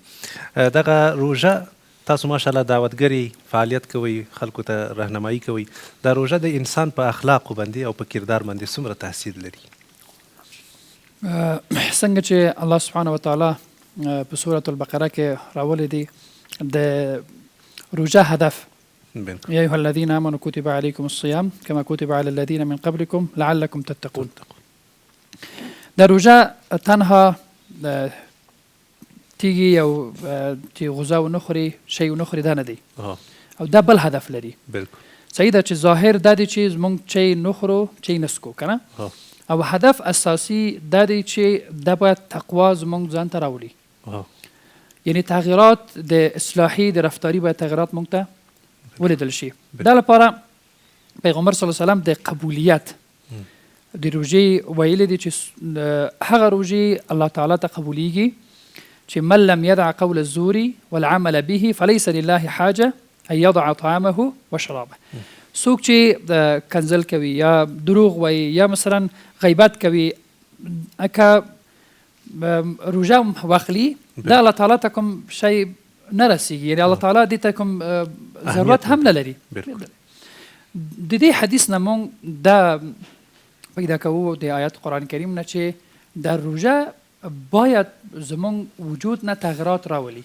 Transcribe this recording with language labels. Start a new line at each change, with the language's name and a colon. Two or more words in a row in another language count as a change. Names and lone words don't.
Pashto: دغه روژه تاسو ماشاءالله دعوتګري فعالیت کوئ، خلکو ته راهنمایي کوئ، دا روژه د انسان په اخلاقو باندې او په کردار باندې څومره تاثیر لري؟ څنګه چې
Arabic: الله سبحانه وتعالی
Pashto: په سورة البقره کې راولې دي د روژه هدف
Arabic: يا أيها الذين آمنوا كتب عليكم الصيام كما كتب على الذين من قبلكم لعلكم تتقون.
Pashto: دا روژه تنها تیږي او چې غذا ونه خوري شی ونه خوري دا نه دی، او دا بل هدف لري. بالکل صحیح ده چې ظاهر دا دی چې زمونږ چی نه خورو چی نه څکو که نه، او هدف اساسي دا دی چې دا باید تقوا زمونږ ځان ته راولي، یعنی تغییرات د اصلاحي د رفتاري باید تغییرات مونږ ته ولیدل شي. دا لپاره پیغمبر
Arabic: صلی الله علیه وسلم
Pashto: د قبولیت د روژې ویلي دي چې هغه روژې الله تعالی ته قبولیږي چې
Arabic: من لم يدع قول الزور والعمل به فليس لله حاجه ان يضع طعامه وشرابه.
Pashto: څوک چې کنځل کوي یا دروغ وایي یا مثلا غیبت کوي، که روژه واخلي دا الله تعالی ته کوم شی نه رسیږي، یعنی الله تعالی دې ته کوم ضرورت هم نه لري. د دې حدیث نه مونږ دا پیدا کوو د آیات قرآن کریم نه چې دا روژه باید زمونږ وجود نه تغییرات راولي.